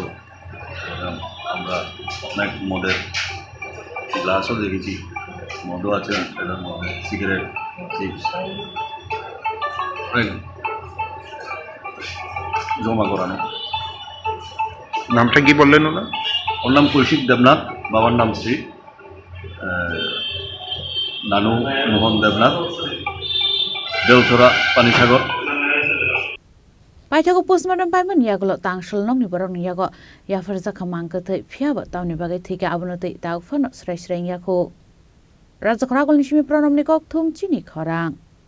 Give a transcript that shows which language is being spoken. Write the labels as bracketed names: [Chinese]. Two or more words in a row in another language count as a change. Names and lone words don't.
[Bangla] এবং আমরা অনেক মদের গ্লাসও দেখেছি, মদও আছে এটার মধ্যে, সিগারেট, চিপস অনেক জমা করানো। নামটা কি বললেন ওনার? ওর নাম কৌশিক দেবনাথ, বাবার নাম শ্রী নানু মোহন দেবনাথ, দেওছড়া পানিসাগর। [Kok Borok] Paithago postmortem paiman yagulo tangshal nom ni borok ni yago yafar zakhamang ka thai phiaba tawni bagai thika abunotei tau phano srai srai yakho Rajakhara gol nishimi pronom ni kok thum chini khorang